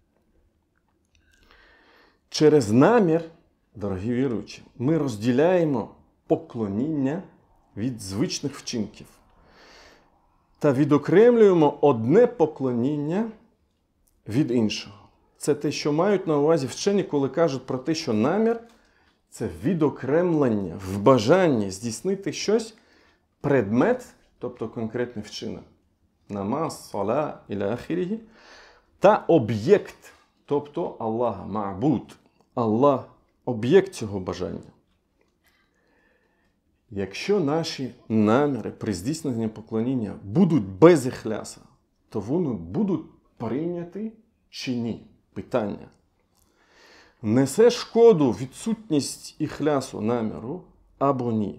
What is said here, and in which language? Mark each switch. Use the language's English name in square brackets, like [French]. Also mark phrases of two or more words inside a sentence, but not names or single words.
[Ukrainian] Через намір, дорогі віруючі, ми розділяємо поклоніння від звичних вчинків та відокремлюємо одне поклоніння від іншого. Це те, що мають на увазі вчені, коли кажуть про те, що намір – це відокремлення в бажанні здійснити щось, предмет, тобто конкретний вчинок, [Arabic] намаз, صلاة إلى آخره, [Ukrainian] та об'єкт, тобто Аллах, ма'буд, Аллах – об'єкт цього бажання. Якщо наші наміри при здійсненні поклоніння будуть без іхляса, то вони будуть прийняті чи ні? Питання. Несе шкоду відсутність іхлясу наміру або ні?